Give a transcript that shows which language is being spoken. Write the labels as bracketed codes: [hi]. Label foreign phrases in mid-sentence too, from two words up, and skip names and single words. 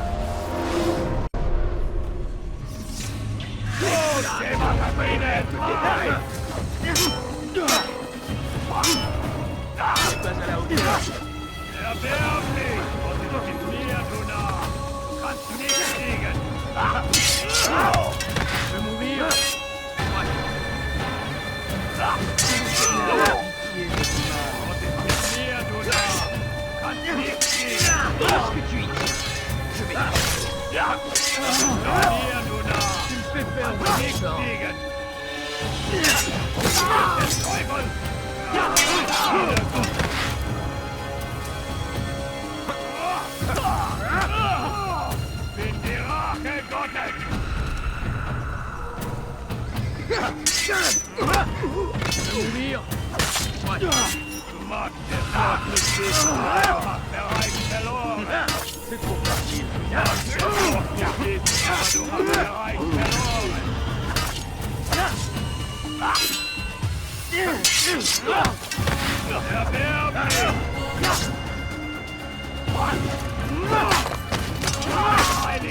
[de] Erbärmlich! Was ist mit mir, du Narr? Du kannst nicht fliegen! [fr] Je vais mourir! [de] Was ist mit mir, du Narr? Du kannst nicht fliegen! [fr] Qu'est-ce que tu y dis? Je vais [de] Mir, du Narr! [fr] Tu me fais perdre [de] Nicht [fr] mon temps! [de] fliegen! Der Teufel! Bin die Rache Gottes! [fr] Mourir! [de] Du magst es noch nicht wissen, du hast bereits verloren! [fr] C'est trop facile! [de] Du magst es noch nicht wissen, aber du hast bereits verloren! Erbärmlich! Heilig!